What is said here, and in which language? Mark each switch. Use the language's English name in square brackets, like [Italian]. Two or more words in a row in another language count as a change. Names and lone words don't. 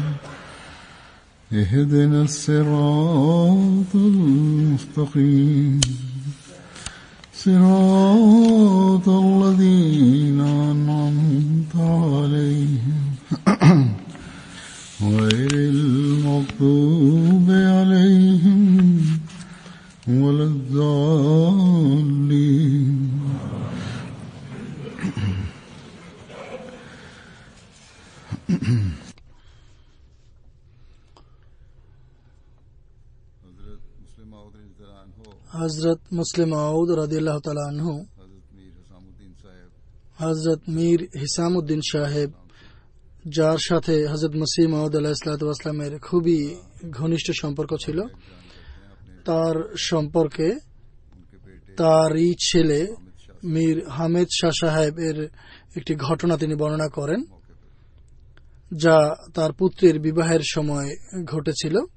[Arabic] اهدنا الصراط المستقيم صراط الذين أنعمت عليهم غير المغضوب عليهم ولا الضالين. [Bangla] हजरत मुस्लिम मऊद [Arabic] رضي الله تعالى عنه [Bangla] हजरत मीर हिसामुद्दीन साहेब, যার সাথে হযরত মসিহ মাউদ [Arabic] عليه الصلاة والسلام [Bangla] খুবই ঘনিষ্ঠ সম্পর্ক ছিল, তার সম্পর্কে তারই ছেলে মীর হামেদ শাহ সাহেব এর একটি ঘটনা তিনি বর্ণনা করেন, যা তার পুত্রের বিবাহের সময় ঘটেছিল।